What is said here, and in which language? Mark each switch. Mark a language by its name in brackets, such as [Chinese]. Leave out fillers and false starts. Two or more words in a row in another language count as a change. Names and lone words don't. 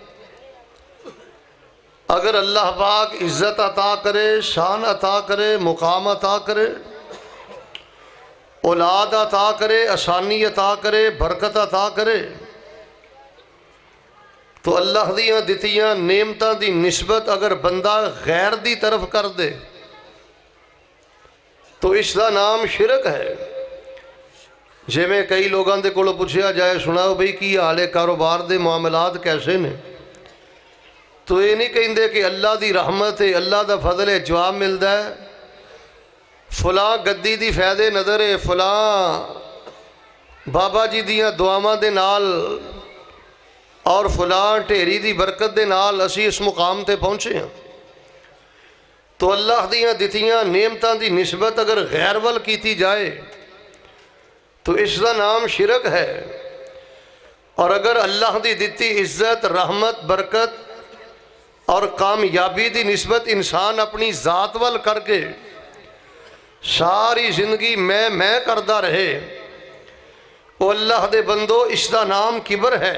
[Punjabi] اگر اللہ پاک عزت عطا کرے، شان عطا کرے، مقام عطا کرے، اولاد عطا کرے، آسانی عطا کرے، برکت عطا کرے، تو اللہ دیاں دتیاں نعمتاں دی نسبت اگر بندہ غیر دی طرف کر دے تو اس دا نام شرک ہے۔ جے میں کئی لوگاں دے کولوں پوچھیا جائے سناؤ بھئی کی حالے کاروبار دے معاملات کیسے نے، تو یہ نہیں کہندے کہ اللہ دی رحمت ہے، اللہ دا فضل ہے، جواب ملدا ہے فلاں گدی دی فائدے نظر ہے، فلاں بابا جی دیاں دعاواں دے نال اور فلاں ڈھیری دی برکت دے نال اسی اس مقام تے پہنچے ہیں. تو اللہ دیاں دتیاں نعمتاں دی نسبت اگر غیر ول کیتی جائے تو اسکا نام شرک ہے. اور اگر اللہ دی دتی عزت، رحمت، برکت اور کامیابی دی نسبت انسان اپنی ذات ول کرکے ساری زندگی میں کردا رہے، وہ اللہ دے بندو اسکا نام کبر ہے.